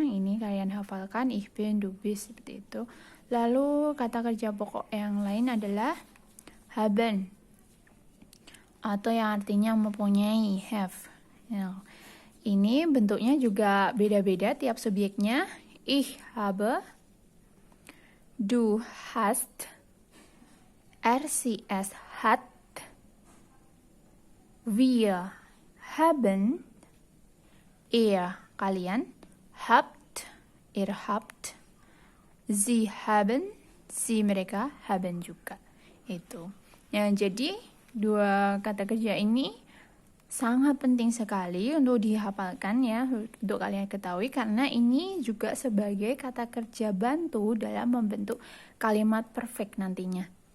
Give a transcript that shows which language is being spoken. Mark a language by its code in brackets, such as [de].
[id] Ini kalian hafalkan, [de] ich bin, du bist, [id] seperti itu. Lalu kata kerja pokok yang lain adalah haben, atau yang artinya mempunyai, have. Nah, ini bentuknya juga beda-beda tiap subjeknya. [de] Ich habe, du hast, sie es hat, wir haben, ihr [id] kalian, [de] habt, ihr habt, sie haben, [id] sie mereka haben juga. Itu. Ya, jadi dua kata kerja ini sangat penting sekali untuk dihafalkan ya, untuk kalian ketahui, karena ini juga sebagai kata kerja bantu dalam membentuk kalimat perfect nantinya.